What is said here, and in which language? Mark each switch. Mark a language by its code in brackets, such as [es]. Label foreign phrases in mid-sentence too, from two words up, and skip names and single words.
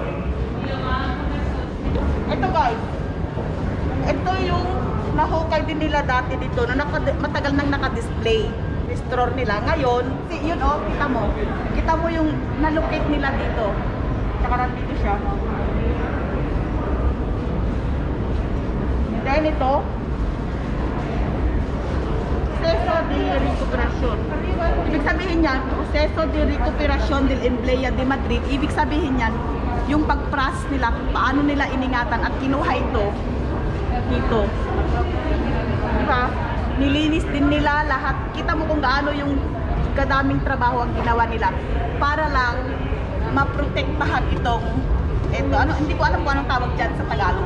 [tl] Ito guys, ito yung nahukay din nila dati dito na matagal nang naka-display. Restore nila. Ngayon, yun kita mo yung na-locate nila dito. Saka nandito siya. [es] ganito, proseso de recuperación. [tl] Ibig sabihin yan, [es] proseso de recuperación del Emblea de Madrid. [tl] Ibig sabihin yan, yung pag-process nila, kung paano nila iningatan at kinuha ito dito. Diba? Nilinis din nila lahat. Kita mo kung gaano yung kadaming trabaho ang ginawa nila para lang maprotektahan itong hindi ko alam kung anong tawag dyan sa Tagalog.